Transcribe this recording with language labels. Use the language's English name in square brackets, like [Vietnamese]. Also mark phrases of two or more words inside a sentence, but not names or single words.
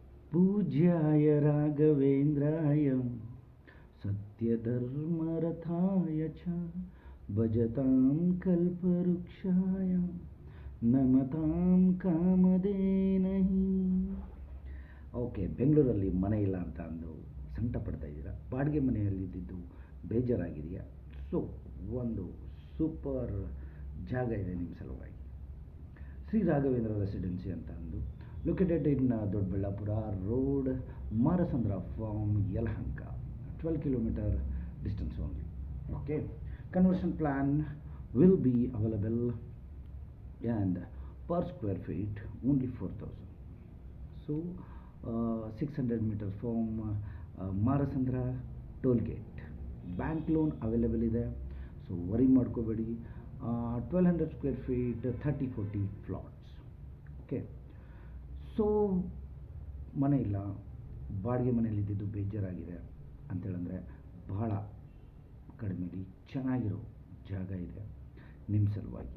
[Sanskrit] पूज्याय राघवेन्द्राय सत्यधर्मरथाय च भजतां कल्पवृक्षाय नमतां कामधेनहि. [Kannada] ಓಕೆ, ಬೆಂಗಳೂರಲ್ಲಿ ಮನೆ ಇಲ್ಲ ಅಂತ ಅಂದು ಸಂಕಟ ಪಡ್ತಾ ಇದ್ದೀರಾ, ಬಾಡಿಗೆ ಮನೆಯಲ್ಲಿದ್ದು ಬೇಜಾರಾಗಿದೆಯಾ? ಸೊ ಒಂದು ಸೂಪರ್ ಜಾಗ ಇದೆ ನಿಮ್ಮ ಸಲುವಾಗಿ. [English] ಶ್ರೀ ರಾಘವೇಂದ್ರ ರೆಸಿಡೆನ್ಸಿ [Kannada] ಅಂತ ಅಂದು [English] located in ದೊಡ್ಡಬಳ್ಳಾಪುರ ರೋಡ್, ಮಾರಸಂದ್ರ ಫಾರ್ಮ್, ಯಲಹಂಕ, 12 kilometer distance only. Okay, conversion plan will be available and per square feet only 4,000. So 600 meters from Marasandra toll gate. Bank loan available [Kannada] ಇದೆ, [English] so worry [Kannada] ಮಾಡ್ಕೋಬೇಡಿ. [English] 1200 square feet, 30-40 plots. [Kannada] ಓಕೆ, ಸೊ ಮನೆ ಇಲ್ಲ, ಬಾಡಿಗೆ ಮನೆಯಲ್ಲಿದ್ದು ಬೇಜಾರಾಗಿದೆ ಅಂತೇಳಂದರೆ ಬಹಳ ಕಡಿಮೆಲಿ ಚೆನ್ನಾಗಿರೋ ಜಾಗ ಇದೆ ನಿಮ್ಮ ಸಲುವಾಗಿ.